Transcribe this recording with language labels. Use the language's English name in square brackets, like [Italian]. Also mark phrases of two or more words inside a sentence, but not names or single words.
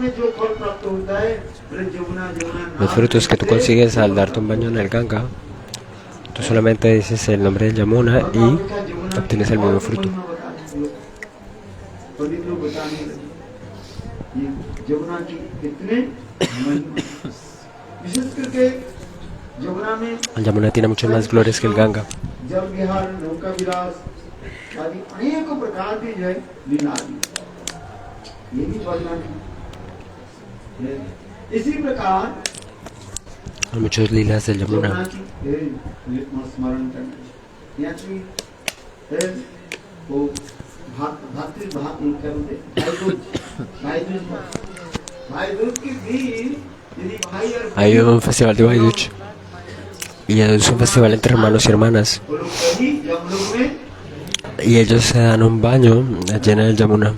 [Spanish] Los frutos que tú consigues al darte un baño en el Ganga, tú solamente dices el nombre del Yamuna y obtienes el mismo fruto. El Yamuna tiene muchas más glorias que el Ganga. [Hindi] अनेकों प्रकार की जो है लीला ये भी वर्णन है. इसी प्रकार [Spanish] hay muchos lilas del Yamuna. [Hindi] स्मरण करना वो भातृ भाई दूज के दिन यदि भाई और [Spanish] Hay un festival de Vaiduch y es un festival entre hermanos y hermanas. Y ellos se dan un baño allí en el Yamuna.